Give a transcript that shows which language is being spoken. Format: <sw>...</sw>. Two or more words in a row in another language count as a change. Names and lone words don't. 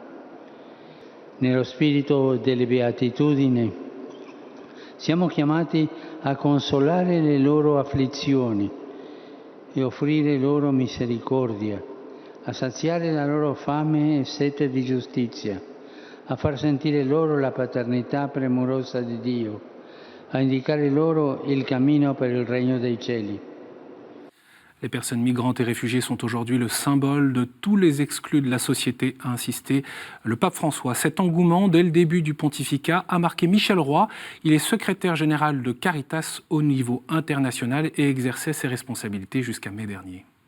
<it>Nello spirito delle beatitudini siamo chiamati a consolare le loro afflizioni e offrire loro misericordia, a saziare la loro fame e sete di giustizia, a far sentire loro la paternità premurosa di Dio, a indicare loro il cammino per il regno dei cieli.</it> <fr>Les personnes migrantes et réfugiées sont aujourd'hui le symbole de tous les exclus de la société, a insisté le pape François. Cet engouement, dès le début du pontificat, a marqué Michel Roy. Il est secrétaire général de Caritas au niveau international et exerçait ses responsabilités jusqu'à mai dernier.</fr>